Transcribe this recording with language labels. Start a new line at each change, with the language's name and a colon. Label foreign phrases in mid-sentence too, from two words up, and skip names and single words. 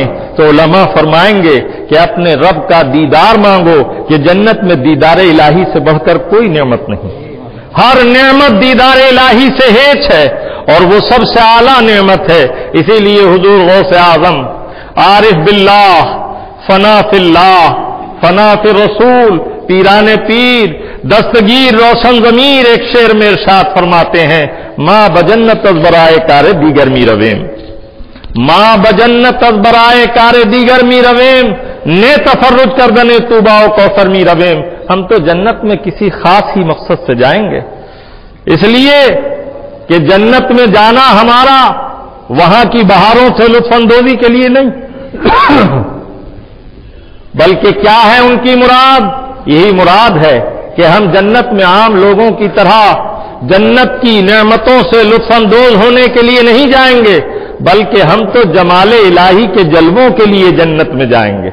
Urdu: تو علماء فرمائیں گے کہ اپنے رب کا دیدار مانگو کہ جنت میں دیدار الہی سے بڑھ کر کوئی نعمت نہیں، ہر نعمت دیدار الہی سے ہیچ ہے اور وہ سب سے اعلیٰ نعمت ہے۔ اسی لیے حضور غوث اعظم عارف باللہ فنا فی اللہ فنا فی رسول پیران پیر دستگیر روشن ضمیر ایک شعر میں ارشاد فرماتے ہیں
Persian: ماں بجنت از برائے کار دیگر می رویم، ماں بجنت از برائے کار دیگر می رویم نے تفرج کردنے طوبا و کوثر می رویم۔
Urdu: ہم تو جنت میں کسی خاص ہی مقصد سے جائیں گے، اس لیے کہ جنت میں جانا ہمارا وہاں کی بہاروں سے لطف اندوزی کے لیے نہیں بلکہ کیا ہے ان کی مراد؟ یہی مراد ہے کہ ہم جنت میں عام لوگوں کی طرح جنت کی نعمتوں سے لطف اندوز ہونے کے لیے نہیں جائیں گے بلکہ ہم تو جمال الہی کے جلووں کے لیے جنت میں جائیں گے۔